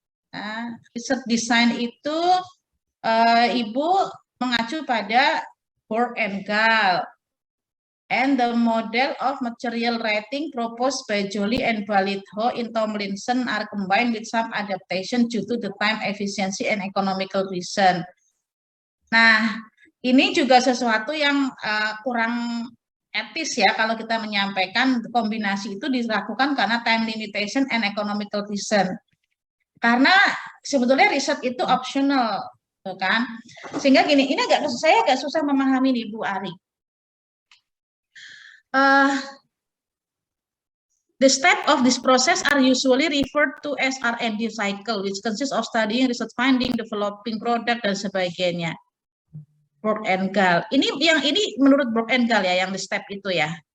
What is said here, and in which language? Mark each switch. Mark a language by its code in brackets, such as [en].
[en] Nah, research design [id] itu Ibu mengacu pada [en] Brock and Gall and the model of material rating proposed by Joly and Balitho in Tomlinson are combined with some adaptation due to the time efficiency and economical reason. [id] Nah, ini juga sesuatu yang kurang etis ya kalau kita menyampaikan kombinasi itu dilakukan karena [en] time limitation and economical reason. [id] Karena sebetulnya riset itu optional, kan? Sehingga gini, ini saya agak susah memahami nih Bu Ari. [en] The step of this process are usually referred to as R&D cycle, which consists of studying, research finding, developing product [id] dan sebagainya. [en] Brock and Gall. [id] Ini menurut Brock and Gall ya, yang the step itu ya.